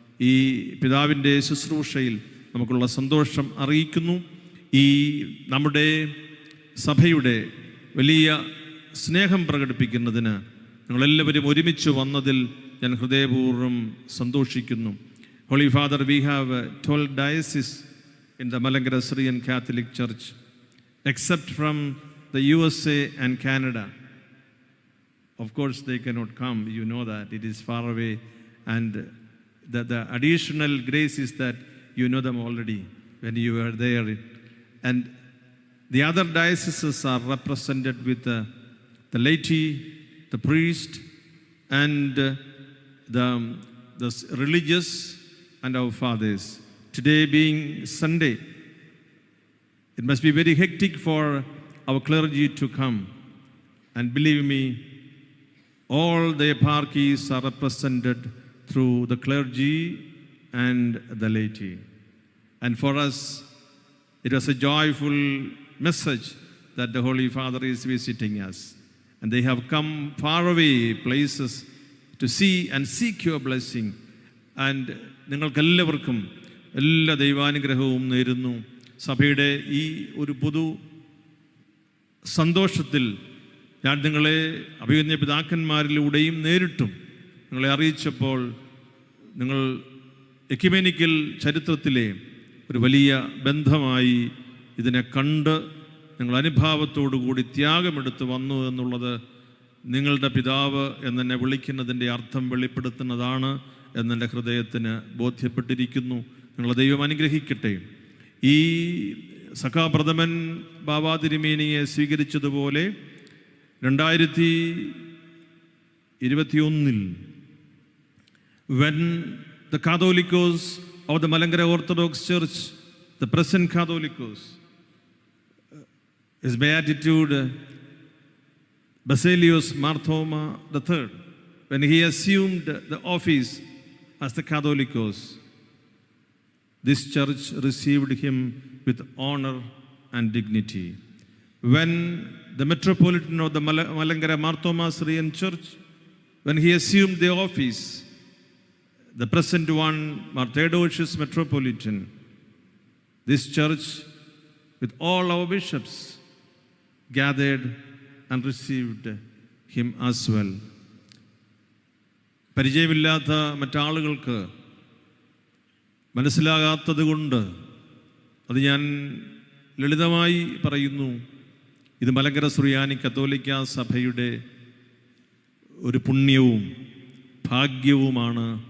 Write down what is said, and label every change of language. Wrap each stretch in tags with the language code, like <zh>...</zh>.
<ml>ഈ പിതാവിൻ്റെ ശുശ്രൂഷയിൽ നമുക്കുള്ള സന്തോഷം അറിയിക്കുന്നു. ഈ നമ്മുടെ സഭയുടെ വലിയ സ്നേഹം പ്രകടിപ്പിക്കുന്നതിന് നിങ്ങളെല്ലാവരും ഒരുമിച്ച് വന്നതിൽ ഞാൻ ഹൃദയപൂർവ്വം സന്തോഷിക്കുന്നു.</ml> <en>Holy Father, we have 12 dioceses in the Malankara Syrian Catholic Church, except from the USA and Canada. Of course, they cannot come. You know that. It is far away. And the additional grace is that you know them already when you were there. And the other dioceses are represented with the laity, the priest, and the religious and our fathers. Today being Sunday, it must be very hectic for our clergy to come. And believe me, all the eparchies are represented through the clergy and the laity. And for us, it was a joyful message that the Holy Father is visiting us. And they have come far away places to see and seek your blessing.</en> <ml>And നിങ്ങൾക്കെല്ലാവർക്കും എല്ലാ ദൈവാനുഗ്രഹവും നേരുന്നു. സഭയുടെ ഈ ഒരു സന്തോഷത്തിൽ ഞാൻ നിങ്ങളെ അഭിമന്യ പിതാക്കന്മാരിലൂടെയും നേരിട്ടും നിങ്ങളെ അറിയിച്ചപ്പോൾ നിങ്ങൾ എക്യുമെനിക്കൽ ചരിത്രത്തിലെ ഒരു വലിയ ബന്ധമായി ഇതിനെ കണ്ട് നിങ്ങൾ അനുഭാവത്തോടുകൂടി ത്യാഗമെടുത്ത് വന്നു എന്നുള്ളത് നിങ്ങളുടെ പിതാവ് എന്നെ വിളിക്കുന്നതിൻ്റെ അർത്ഥം വെളിപ്പെടുത്തുന്നതാണ് എന്നെൻ്റെ ഹൃദയത്തിന് ബോധ്യപ്പെട്ടിരിക്കുന്നു. നിങ്ങളെ ദൈവം അനുഗ്രഹിക്കട്ടെ. ഈ സഖാപ്രഥമൻ ബാബാ തിരുമേനിയെ സ്വീകരിച്ചതുപോലെ</ml> <en>2021 when the Catholicos of the Malankara Orthodox Church, the present Catholicos, His Beatitude Basilius Marthoma III, when he assumed the office as the Catholicos, this church received him with honor and dignity. When the Metropolitan of the Malankara Marthoma Syrian Church, when he assumed the office, the present one, Theodosius Metropolitan, this church with all our bishops gathered and received him as well.</en> <ml>പരിചയമില്ലാത്ത മറ്റാളുകൾക്ക് മനസ്സിലാകാത്തത് കൊണ്ട് അത് ഞാൻ ലളിതമായി പറയുന്നു. ഇത് മലങ്കര സുറിയാനി കത്തോലിക്ക സഭയുടെ ഒരു പുണ്യവും ഭാഗ്യവുമാണ്.</ml>